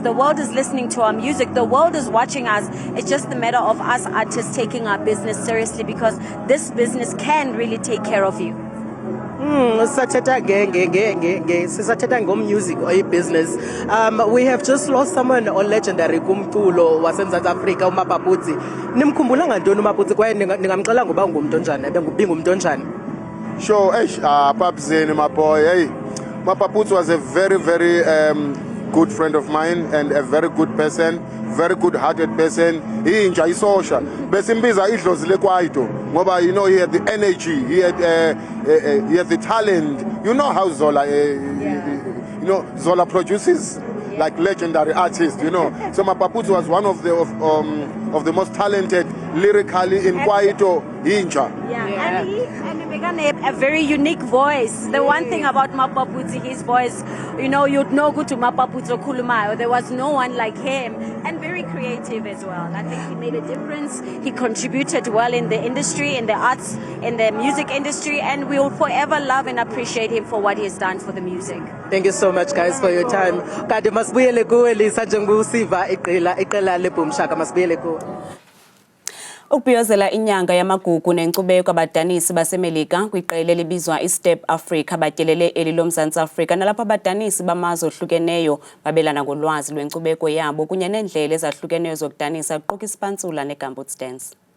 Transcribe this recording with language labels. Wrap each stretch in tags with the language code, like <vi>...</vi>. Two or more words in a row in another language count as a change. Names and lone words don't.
<en>The world is listening to our music. The world is watching us. It's just a matter of us artists taking our business seriously, because this business can really take care of you.</en> <xh>Sisathetha ngom-music</xh> <en>or business. We have just lost someone legendary</en> <xh>kumculo waseMzantsi Afrika, uMapaputsi. Nimkhumbula ngantoni uMapaputsi kwaye ningamxela ngoba ungumntu onjani, ubingumntu onjani?</xh> <en>Sure, Papzini, my boy. Hey, Mapaputsi was a very, very good friend of mine and a very good person, very good-hearted person. He enjoyed social.</en> <xh>Besimbiza idlozi leKwaito ngoba,</xh> <en>you know, he had the energy, he had the talent. You know how Zola, Zola produces like legendary artists, you know. So Mapaputsi was one of the most talented lyrically in Kwaito. Yeah, and he A very unique voice. The one thing about Mapaputsi, his voice, you know, you'd know good to Mapaputsi Kulumayo. There was no one like him, and very creative as well. I think he made a difference. He contributed well in the industry, in the arts, in the music industry, and we will forever love and appreciate him for what he has done for the music. Thank you so much, guys, for your time.</en> <xh>Kade masibuyele kuwe Lisa njengokusiva iqela leBoom Shaka, masibuyele kuwe. Ukubhiyozela inyanga yamagugu nenkcubeko abadanisi baseMelika kwiqela elibizwa iStep Africa batyelele eli loMzantsi Afrika nalapho abadanisi bamazwe ohlukeneyo babelana ngolwazi lwenkcubeko yabo kunye neendlela ezahlukeneyo zokudanisa kuquka isipantsula neGumboots dance.</xh>